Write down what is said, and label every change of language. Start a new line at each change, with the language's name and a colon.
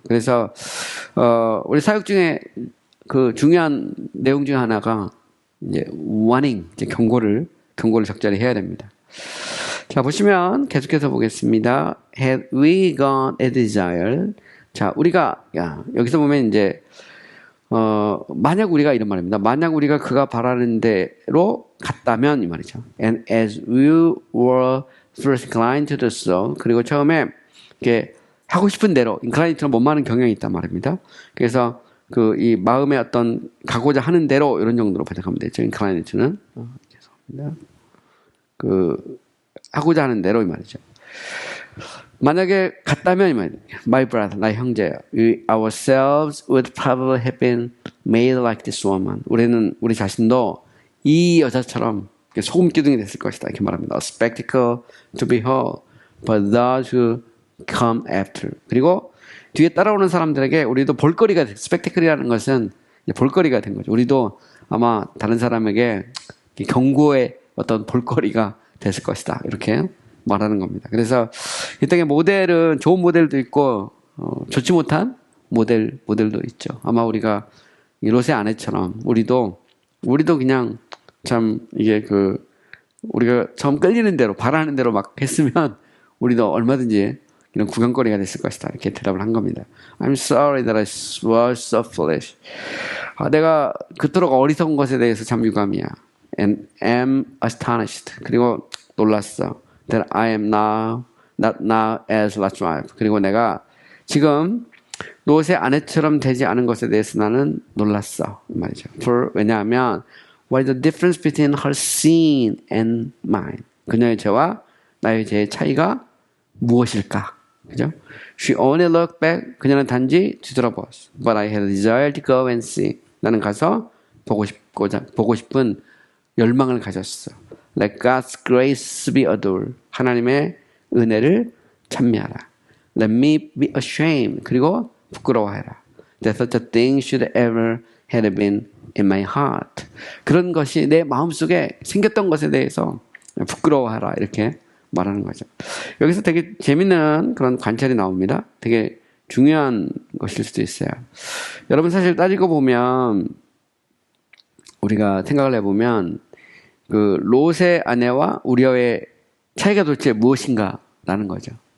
Korean: 그래서 우리 사역 중에 그 중요한 내용 중 하나가 이제 warning, 이제 경고를 적절히 해야 됩니다. 자, 보시면 계속해서 보겠습니다.
English: Had we got a desire?
Korean: 자, 우리가 여기서 보면 이제 만약 우리가 이런 말입니다. 만약 우리가 그가 바라는 대로 갔다면 이 말이죠. And as we were first inclined to do so. 그리고 처음에 이렇게 하고 싶은 대로 incline처럼 못마는 경향이 있단 말입니다. 그래서 그 이 마음의 어떤 가고자 하는 대로 이런 정도로 번역하면 되죠. incline는 죄송합니다. 그 하고자 하는 대로 이 말이죠. 만약에 갔다면 이 말이죠.
English: My brother,
Korean: 나의 형제야.
English: We ourselves would probably have been made like this woman.
Korean: 우리 자신도 이 여자처럼 소금 기둥이 됐을 것이다. 이렇게 말합니다.
English: A spectacle to behold, but those who come after.
Korean: 그리고 뒤에 따라오는 사람들에게 우리도 볼거리가 돼. 스펙테클이라는 것은 볼거리가 된 거죠. 우리도 아마 다른 사람에게 경고의 어떤 볼거리가 됐을 것이다. 이렇게 말하는 겁니다. 그래서 이 땅에 모델은 좋은 모델도 있고 좋지 못한 모델도 있죠. 아마 우리가 이 롯의 아내처럼 우리도 그냥 참 이게 우리가 처음 끌리는 대로 바라는 대로 막 했으면 우리도 얼마든지 이런 구경거리가 됐을 것이다. 이렇게 대답을 한 겁니다.
English: I'm sorry that I was so foolish.
Korean: 내가 그토록 어리석은 것에 대해서 참 유감이야.
English: And am astonished.
Korean: 그리고 놀랐어.
English: That I am not now as Lot's wife.
Korean: 그리고 내가 지금 롯의 아내처럼 되지 않은 것에 대해서 나는 놀랐어. 말이죠. 왜냐하면
English: what is the difference between her sin and mine?
Korean: 그녀의 죄와 나의 죄의 차이가 무엇일까? 그죠?
English: She only looked back.
Korean: 그녀는 단지 뒤돌아보았어.
English: But I had a desire to go and see.
Korean: 나는 가서 보고 싶은 열망을 가졌어.
English: Let God's grace be adored.
Korean: 하나님의 은혜를 찬미하라.
English: Let me be ashamed.
Korean: 그리고 부끄러워해라.
English: That such a thing should ever have been in my heart.
Korean: 그런 것이 내 마음속에 생겼던 것에 대해서 부끄러워하라. 이렇게 말하는 거죠. 여기서 되게 재밌는 그런 관찰이 나옵니다. 되게 중요한 것일 수도 있어요. 여러분 사실 따지고 보면 우리가 생각을 해보면 그 롯의 아내와 우리의 차이가 도대체 무엇인가라는 거죠.